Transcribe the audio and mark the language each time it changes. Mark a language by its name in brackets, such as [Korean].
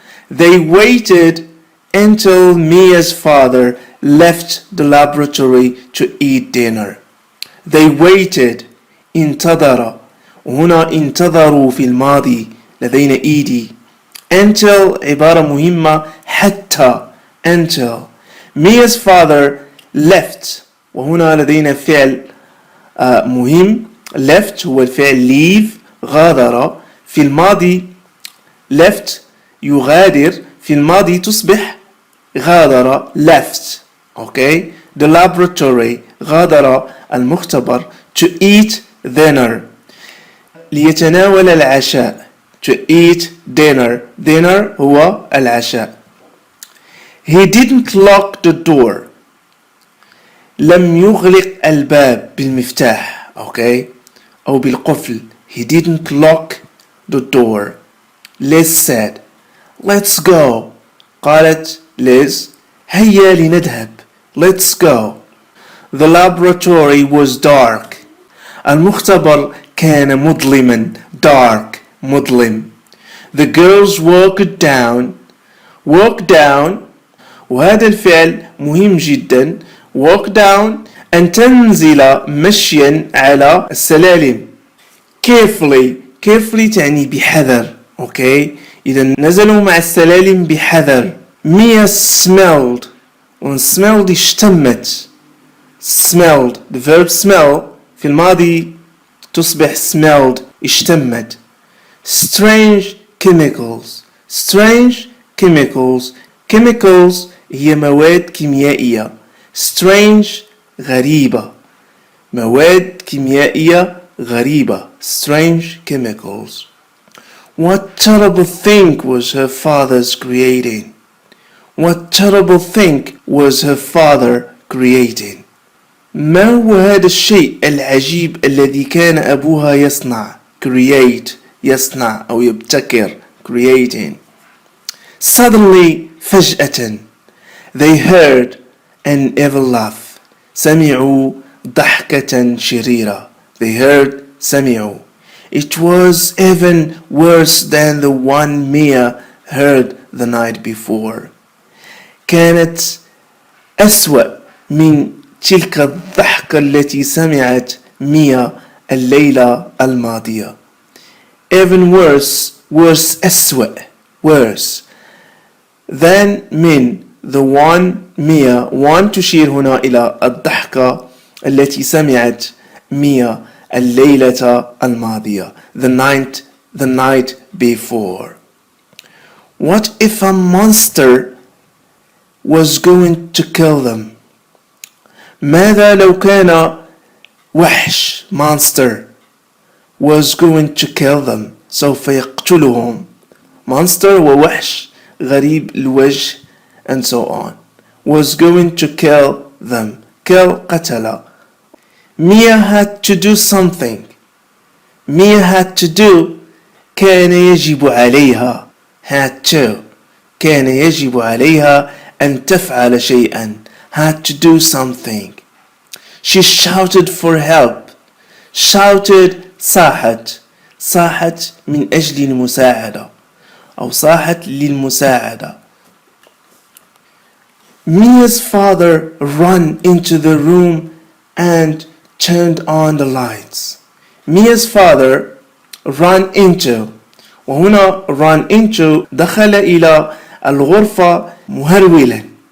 [English] They waited until Mia's father left the laboratory to eat dinner. They waited [Arabic] انتظر وهنا انتظروا في الماضي لدينا ايدي. Until عبارة مهمة حتى [English] until Mia's father left [Arabic] وهنا لدينا فعل مهم left هو الفعل leave غادر في الماضي left يغادر في الماضي تصبح غادر left. [English] Okay. The laboratory [Arabic] غادر المختبر [English] to eat dinner [Arabic] ليتناول العشاء. [English] To eat dinner. [Arabic] Dinner هو العشاء. [English] He didn't lock the door. [Arabic] لم يغلق الباب بالمفتاح. [English] Okay. [Arabic] أو بالقفل. [English] He didn't lock the door. Liz said, Let's go. [Arabic] قالت Liz هيا لنذهب. [English] Let's go. The laboratory was dark. [Arabic] المختبر كان مظلما. Dark مظلم. [English] The girls walked down. Walk down [Arabic] وهذا الفعل مهم جدا. [English] Walk down [Arabic] أن تنزل مشيا على السلالم. Carefully. Carefully تعني بحذر. [English] Okay. [Arabic] إذا نزلوا مع السلالم بحذر. [English] Mia smelled. smelled اشتمت. Smelled. The verb smell [Arabic] في الماضي تصبح smelled اشتمت. [English] Strange chemicals. Strange chemicals. [Arabic] Chemicals هي مواد كيميائية. Strange غريبة. مواد كيميائية غريبة. [English] Strange chemicals. What terrible thing was her father's creating? What terrible thing was her father creating? [Arabic] ما هو هذا الشيء العجيب الذي كان أبوها يصنع؟ Create يصنع أو يبتكر. [English] Creating. Suddenly فجأة they heard an evil laugh. [Arabic] سمعوا ضحكة شريرة. [English] They heard سمعوا. It was even worse than the one Mia heard the night before. [Arabic] كانت أسوأ من تلك الضحكة التي سمعت ميا الليلة الماضية. [English] Even worse [Arabic] أسوأ [English] worse than [Arabic] من the one ميا one تشير هنا إلى الضحكة التي سمعت ميا الليلة الماضية [English] the night before. What if a monster was going to kill them? [Arabic] ماذا لو كان وحش monster [English] was going to kill them [Arabic] سوف يقتلهم. [English] monster [Arabic] ووحش غريب الوجه [English] and so on was going to kill them kill قتل. Mia had to do something. Mia had to do [Arabic] كان يجب عليها [English] had to [Arabic] كان يجب عليها أن تفعل شيئا [English] had to do something. She shouted for help. [Arabic] shouted صاحت من أجل المساعدة أو صاحت للمساعدة. [English] Mia's father ran into the room and turned on the lights. Mia's father ran into [Arabic] وهنا [English] run into [Arabic] دخل إلى الغرفة مهرولا.